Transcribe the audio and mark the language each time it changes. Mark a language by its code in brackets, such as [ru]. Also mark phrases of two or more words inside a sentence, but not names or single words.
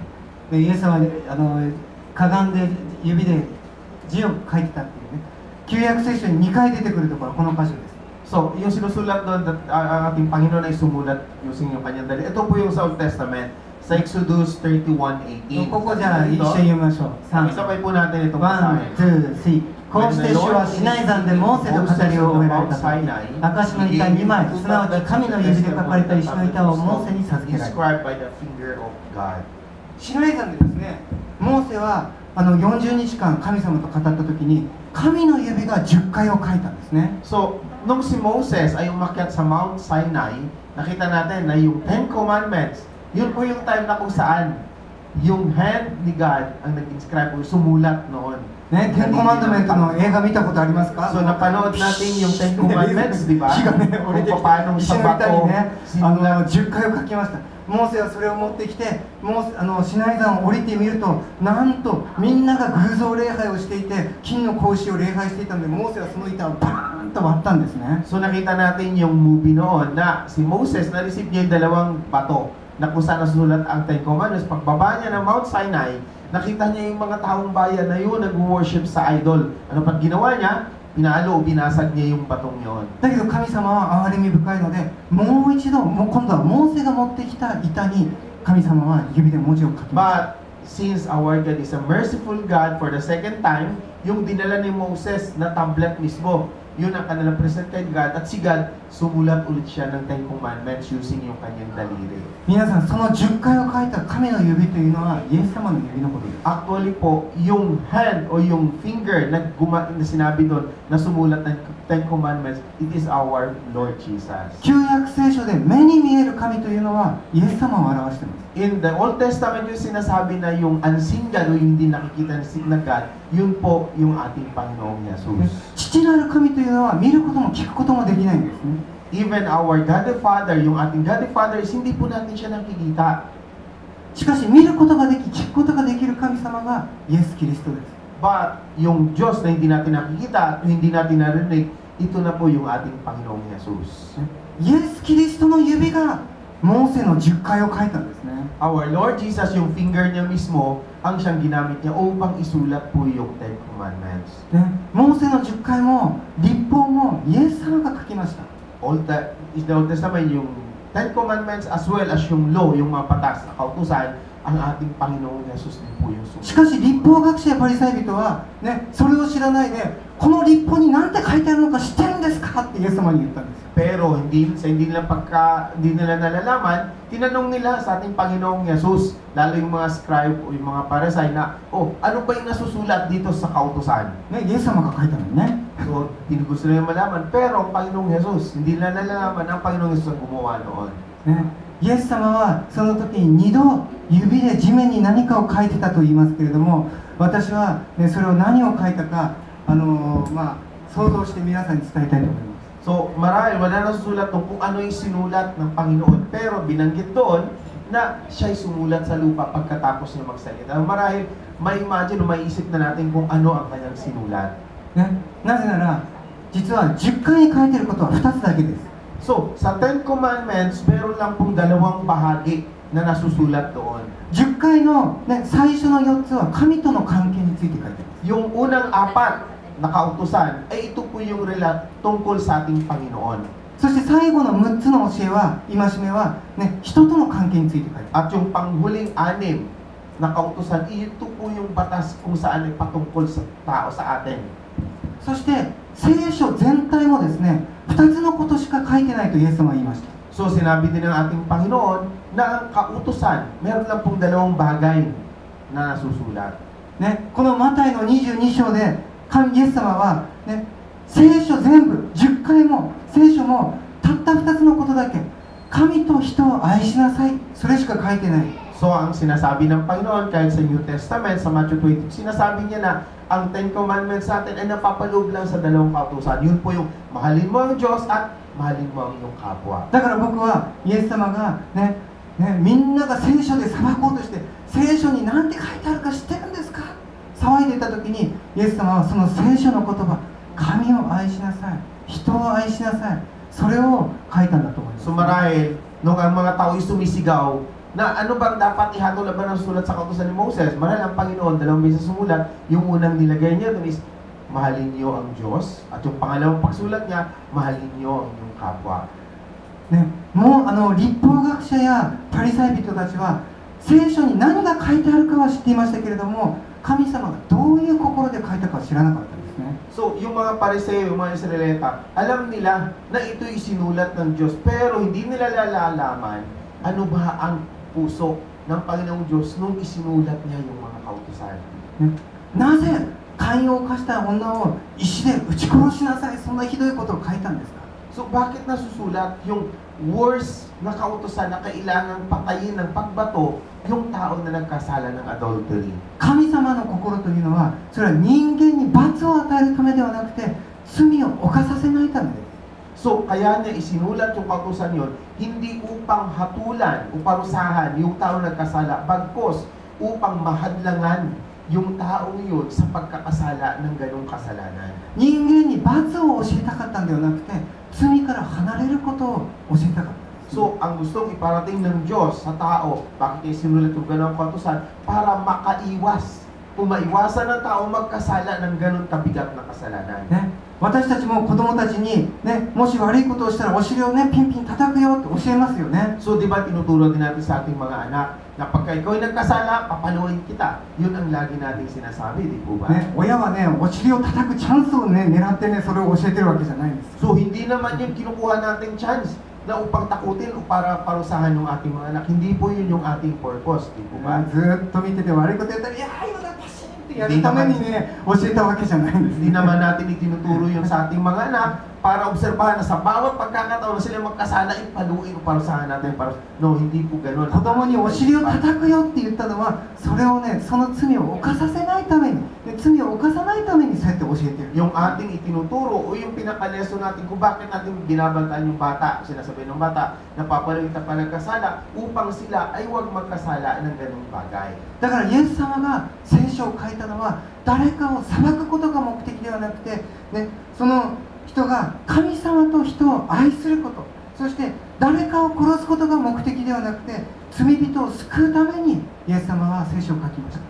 [ja] でイエス様はかがんで指で字を書いてたっていうね、旧約聖書に2回出てくるところ、この箇所です。 [tl] So, yung sinusulat doon, ang ating Panginoon ay sumulat using yung kanyang dali. Ito po yung sa [en] Old Testament, [tl] sa Exodus 31:18. [ja] ここじゃあ一緒に読みましょう。3、 [tl] Isabay po natin itong [ja] 1、2、3。こうして主はシナイ山でモーセと語りを終えられたと。証の板2枚、すなわち神の指で書かれた石の板をモーセに授けられた。 [en] Described by the finger of God. [ja] シナイ山でですね、モーセは40日間神様と語った時に神の指が10回を書いたんですね。 [tl] So, nung si Moses ay umakyat sa Mount Sinai, nakita natin na yung Ten Commandments, yun po yung time na kung saan yung hand ni God ang nag-inscribe o sumulat noon. [ja] ね、10コマンドメントの映画見たことありますか？ [tl] So, napanood natin yung Ten Commandments, di ba? [ja] 火がね、降りてきて、 [tl] Kung paano [ja] 石 [tl] sa [ja] の板に [tl] bato, [ja] ね、10回を書きました。モーセはそれを持ってきて、シナイ山を降りてみると、なんとみんなが偶像礼拝をしていて、金の格子を礼拝していたので、モーセはその板をバーンと割ったんですね。 [tl] So nakita natin yung movie noon na si Moses na-receive niya yung dalawang bato na kung saan nasulat ang Ten Commandments. Pagbaba niya ng Mount Sinai, nakita niya yung mga taong bayan na yun nag-worship sa idol. Ano pag ginawa niya? Pinalo o binasag niya yung batong yun. [ja] だけど神様は憐れみ深いので、もう一度、今度はモーセが持ってきた板に神様は指で文字を書きました。 [en] But since our God is a merciful God, for the second time, [tl] yung dinala ni Moses na tablet mismo, yun ang kanilang present kay God, at si God sumulat ulit siya ng Ten Commandments using yung kanyang daliri. [ja] 皆さん、その10回を書いた神の指というのはイエス様の指のことです。 [tl] Actually po, yung hand o yung finger na sinabi doon na sumulat ng Ten Commandments, [en] it is our Lord Jesus. [ja] 旧約聖書で目に見える神というのはイエス様を表しています。 [en] In the Old Testament, [tl] yung sinasabi na yung [en] unseen God [tl] o yung hindi nakikita na God, yun po yung ating Panginoong Jesus. [ja] 父なる神というのは見ることも聞くこともできないんですね。 [en] Even our God the Father, [tl] yung ating God the Father, is hindi po natin siya nakikita. [ja] しかし見ることができ、聞くことができる神様がイエス・キリストです。 [tl] But yung Diyos na hindi natin nakikita at hindi natin narinig, ito na po yung ating Panginoong Jesus. [ja] イエス・キリストの指がモーセの10回を書いたんですね。 [en] Our Lord Jesus, [tl] yung finger niya mismo, ang siyang ginamit niya upang isulat po yung Ten Commandments. [ja] ね、モーセの10回も律法もイエス様が書きました。 [en] In the Old Testament, [tl] yung Ten Commandments [en] as well as [tl] yung law, yung mga patas na kautusan, ang ating Panginoong Jesus din po yung [ja] しかし律法学者やパリサイ人は、ね、それを知らないで、この律法に何て書いてあるのか知ってるんですかってイエス様に言ったんですよ。 [tl] Pero hindi nila nalalaman, tinanong nila sa ating Panginoong Jesus, lalo yung mga scribe o yung mga Parisay na, ano ba yung nasusulat dito sa kautusan? [ja] ね、イエス様が書いたのにね。 [tl] So, gusto nila malaman, pero ang Panginoong Jesus, hindi nila nalalaman ang Panginoong Jesus ang gumawa noon. ね、イエス様はその時に2度指で地面に何かを書いてたと言いますけれども、私は、ね、それを何を書いたか、 想像して皆さんに伝えたいと思います。 So, marahil wala nasusulat doon kung ano yung sinulat ng Panginoon. Pero binanggit doon na siya'y sumulat sa lupa pagkatapos niya magsalita. Marahil may-imagine o may-isip na natin kung ano ang kanyang sinulat. [ja] ね、なぜなら実は10回に書いてることは2つだけです。 [tl] So, sa Ten Commandments, meron lang pong dalawang bahagi na nasusulat doon. [ja] 10 回の、ね、最初の4つは神との関係について書いてます。 [tl] Yung unang apat na kautusan, ay ito po yung tungkol sa ating Panginoon. [ja] そして最後の6つの教えは、戒めは、ね、人との関係について書いてます。 [tl] At yung panghuling anim na kautusan, ito po yung batas kung saan ay patungkol sa tao, sa atin. [ja] そして聖書全体もですね、2つのことしか書いてないとイエス様は言いました。 [tl] So sinabi din ng ating Panginoon na ang kautusan, meron lang pong dalawang bagay na nasusulat. [ja] ね、このマタイの22章でイエス様は、ね、聖書全部10回も聖書もたった2つのことだけ、神と人を愛しなさい、それしか書いてない。 [tl] So ang sinasabi ng Panginoon kahit sa [en] New Testament, [tl] sa Matthew 20, sinasabi niya na ang Ten Commandments natin ay napapaloob lang sa dalawang kautusan. Yun po yung mahalin mo ang Diyos at mahalin mo ang iyong kapwa. [ja] だから僕はイエス様が、みんなが聖書で裁こうとして聖書に何て書いてあるか知ってるんですか騒いでいた時にイエス様はその聖書の言葉、神を愛しなさい、人を愛しなさい、それを書いたんだと思います。 [tl] So marahil, nung ang mga tao ay sumisigaw na ano bang dapat ihatol laban ng sulat sa kautusan ni Moses, marahil ang Panginoon dalawang beses sumulat, yung unang nilagay niya doon is mahalin niyo ang Diyos, at yung pangalawang pagsulat niya, mahalin niyo ang iyong kapwa. [ja] ね、もう立法学者やパリサイ人たちは聖書に何が書いてあるかは知っていましたけれども、神様がどういう心で書いたかは知らなかったんですね。 [tl] So, yung mga Pariseo, yung mga Israelita, alam nila na ito'y isinulat ng Diyos, pero hindi nila lalaman ano ba ang puso ng Panginoong Diyos nung isinulat niya yung mga kautusan. [ja] ね、なぜ姦淫を犯した女を石で撃ち殺しなさい、そんなひどいことを書いたんですか。 [tl] So, bakit nasusulat yung worst na kautusan na kailangang patayin ng pagbato yung tao na nagkasala ng adultery? [ja] 神様の心というのは、それは人間に罰を与えるためではなくて罪を犯させないためです。 [tl] So, kaya niya isinulat yung kautusan yon, hindi upang hatulan o parusahan yung tao na nagkasala, bagkos upang mahadlangan yung taong yun sa pagkakasala ng ganong kasalanan. [ja] 人間に罰を教えたかったんではなくて、罪から離れることを教えたかったんです。 [tl] So, ang gustong iparating ng Diyos sa tao, bakit niya sinulat yung ganong kautusan? Para makaiwas, maiwasan ng tao magkasala ng ganon kabigat na kasalanan. [ja] ね、私たちも子供たちに、ね、もし悪いことをしたらお尻をね、ピンピン叩くよって教えますよね。 [tl] So, di ba tinuturo din natin sa ating mga anak na pagka ikaw ay nagkasala, papaluin kita. Yun ang lagi natin sinasabi, di po ba? [ja] ね、親はね、お尻を叩くチャンスをね、狙ってね、それを教えてるわけじゃないんです。 [tl] So, hindi naman yung kinukuha nating chance na upang takutin o para parusahan ng ating mga anak. Hindi po yun yung ating purpose, di po ba? [ja] ずっと見てて悪いことやったら、いやー、今だパシンってやるためにね、教えたわけじゃないんです。 [tl] Hindi naman natin itinuturo yun sa ating mga anak para obserbahan na sa bawat pagkakataon na sila magkasala, ipaluin o parusahan natin. No, hindi po ganun. [ja] 子供にお尻を叩くよって言ったのは、それをね、その罪を犯させないために、で罪を犯さないためにそうやって教えてる。 [tl] Yung ating itinuturo o yung pinakaleso natin kung bakit natin binabantaan yung bata, sinasabi ng bata, napapaluin ka pa nagkasala upang sila ay huwag magkasala ng ganung bagay. [ja] だからイエス様が聖書を書いたのは、誰かを裁くことが目的ではなくて、ね、その人が神様と人を愛すること、そして誰かを殺すことが目的ではなくて、罪人を救うためにイエス様は聖書を書きました。